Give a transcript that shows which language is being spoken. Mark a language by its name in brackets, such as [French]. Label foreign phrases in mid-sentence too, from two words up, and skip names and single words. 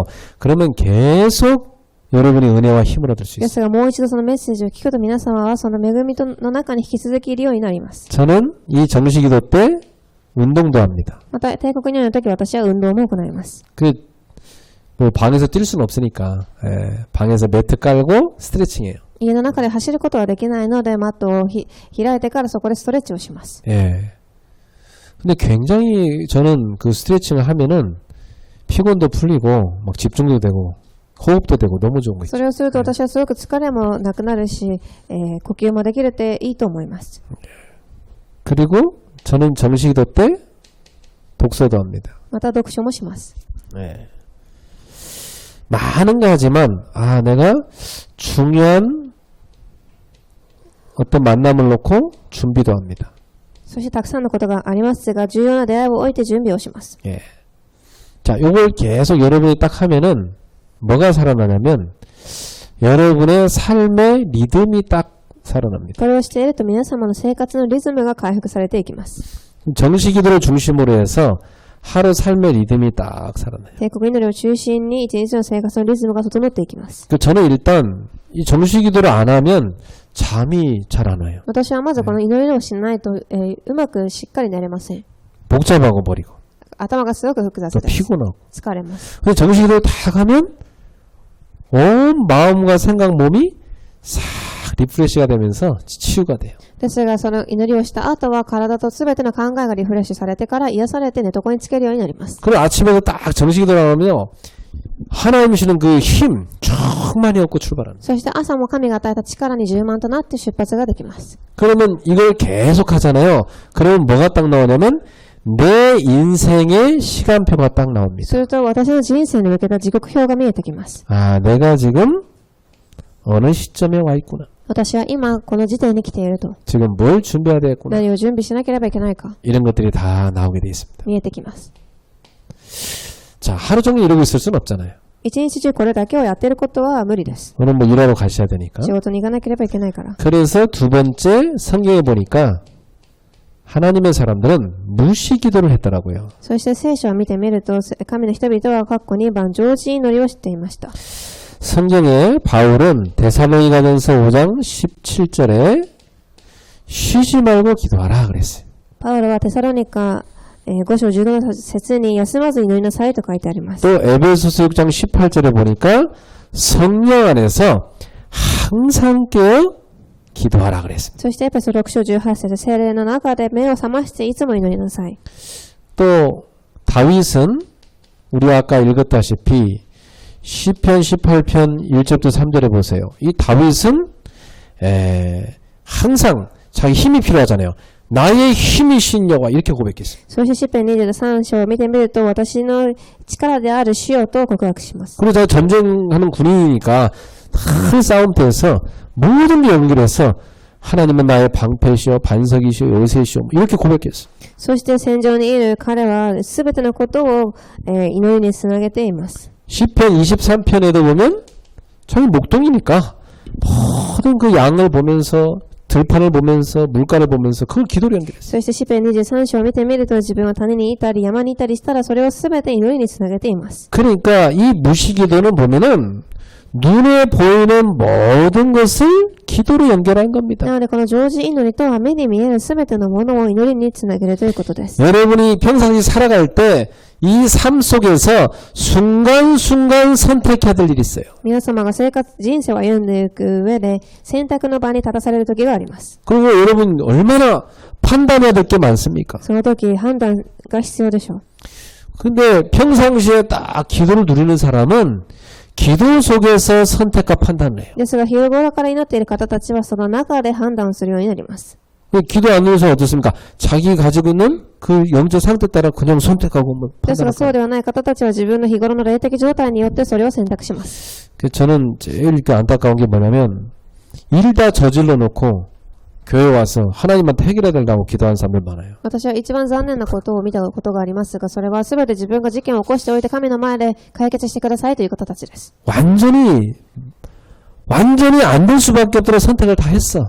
[Korean] 그러면 계속 여러분이 은혜와 힘을 얻을 수 [Japanese] で [Korean] 있어요. [Japanese] すがもう一度そのメッセージを聞くと皆様はその恵みの中に引き続きいるようになります。 [Korean] 저는 이 정시기도 때 운동도 합니다. [Japanese] また帝国祈りの時私は運動も行います。 [Korean] 뭐 방에서 뛸 수는 없으니까 방에서 매트 깔고 스트레칭해요. [Japanese] 家の中で走ることはできないのでマットを開いてからそこでストレッチをします。 [Korean] 예. 근데 굉장히 저는 그 스트레칭을 하면은 피곤도 풀리고 막 집중도 되고 호흡도 되고 너무 좋은 거 있죠. [Japanese] それをすると私はすごく疲れもなくなるし、呼吸もできるっていいと思います。 [Korean] 그리고 저는 정시기도 때 독서도 합니다. [Japanese] また読書もします。 [Korean] 네. 많은 거 하지만 내가 중요한 어떤 만남을 놓고 준비도 합니다. [Japanese] そしてたくさんのことがありますが、重要な出会いを置いて準備をします。 [Korean] 예. 자, 요걸 계속 여러분이 딱 하면은 뭐가 살아나냐면 여러분의 삶의 리듬이 딱 살아납니다. [Japanese] これをしていると皆様の生活のリズムが回復されていきます。 [Korean] 정식기도를 중심으로 해서 하루 삶의 리듬이 딱 살아나요. [Japanese] 帝国祈りを中心に一日の生活のリズムが整っていきます。 [Korean] 저는 일단 이 정식기도를 안 하면 잠이 잘 안 와요. [Japanese] 私はまずこの祈りをしないと、うまくしっかり寝れません。 [Korean] 복잡하고 버리고 [Japanese] 頭がすごく複雑 [Korean] 또 [Japanese] です。 [Korean] 피곤하고. [Japanese] 疲れます。 [Korean] 근데 정식기도를 다 하면 온 마음과 생각 몸이 싹 리프레시가 되면서 치유가 돼요. [Japanese] ですが、その祈りをした後は体と全ての考えがリフレッシュされてから癒されて寝床につけるようになります。 [Korean] 그리고 아침에도 딱 정식기도를 하면요. 하나님 주시는 그 힘 충만히 얻고 출발합니다. [Japanese] そして朝も神が与えた力に充満となって出発ができます。 [Korean] 그러면 이걸 계속 하잖아요. 그러면 뭐가 딱 나오냐면 내 인생의 시간표가 딱 나옵니다. [Japanese] すると私の人生に向けた時刻表が見えてきます。 [Korean] 내가 지금 어느 시점에 와 있구나. [Japanese] 私は今この時点に来ていると。 [Korean] 지금 뭘 준비해야 되겠구나. [Japanese] 何を準備しなければいけないか [Korean] 이런 것들이 다 나오게 돼 있습니다. [Japanese] 見えてきます。 [Korean] 자, 하루 종일 이러고 있을 수는 없잖아요. [Japanese] 一日中これだけをやっていることは無理です。 [Korean] 오늘 뭐 일하러 가셔야 되니까. [Japanese] 仕事に行かなければいけないから。 [Korean] 그래서 두 번째 성경에 보니까 하나님의 사람들은 무시기도를 했더라고요. [Japanese] そして聖書を見てみると、神の人々は括弧2番常時祈りをしていました。 [Korean] 성경에 바울은 데살로니가전서 5장 17절에 쉬지 말고 기도하라 그랬어요. [Japanese] パウロはテサロニカ5章17の節に休まず祈りなさいと書いてあります。 [Korean] 또 에베소서 6장 18절에 보니까 성령 안에서 항상 깨어 기도하라 그랬습니다. [Japanese] そしてエペソ6章18節、聖霊の中で目を覚ましていつも祈りなさい。 [Korean] 또 다윗은 우리가 아까 읽었다시피 시편 18편 1절부터 3절에 보세요. 이 다윗은 항상 자기 힘이 필요하잖아요. 나의 힘이신 여호와 이렇게 고백했어요. [Japanese] そして詩篇23章を見てみると、私の力である主よと告白します。 [Korean] 그리고 제가 전쟁하는 군인이니까 큰 싸움터에서 모든 게 연결해서 하나님은 나의 방패시오 반석이시오 요새시오 이렇게 고백했어요. [Japanese] そして戦場にいる彼は全てのことを、祈りにつなげています。 [Korean] 시편 23편에도 보면 자기 목동이니까 모든 그 양을 보면서 들판을 보면서 물가를 보면서 그걸 기도로 연결했어요. [Japanese] そして詩篇23章を見てみると、自分は谷にいたり山にいたりしたらそれを全て祈りにつなげています。 [Korean] 그러니까 이 무시기도는 보면은 눈에 보이는 모든 것을 기도로 연결한 겁니다. [Japanese] なのでこの常時祈りとは目に見える全てのものを祈りにつなげるということです。 [Korean] 여러분이 평상시 살아갈 때 이 삶 속에서 순간순간 선택해야 될 일이 있어요. [Japanese] 皆様が人生を歩んでいく上で選択の場に立たされる時があります。 [Korean] 그리고 여러분 얼마나 판단해야 될 게 많습니까? [Japanese] その時判断が必要でしょう。 [Korean] 근데 평상시에 딱 기도를 누리는 사람은 기도 속에서 선택과 판단을 해요. [Japanese] ですが日頃から祈っている方たちはその中で判断するようになります。 [Korean] 기도 안 누리는 사람 어떻습니까? 자기 가지고 있는 그 영적 상태 따라 그냥 선택하고 뭐 [Japanese] ですが [Korean] 판단하고. [Japanese] そうではない方たちは自分の日頃の霊的状態によってそれを選択します。 [Korean] 저는 제일 안타까운 게 뭐냐면 일 다 저질러 놓고 교회 와서 하나님한테 해결해야 된다고 기도하는 사람들 많아요. [Japanese] 私は一番残念なことを見たことがありますが、それは全て自分が事件を起こしておいて神の前で解決してくださいという方たちです。 [Korean] 완전히 안 될 수밖에 없도록 선택을 다 했어.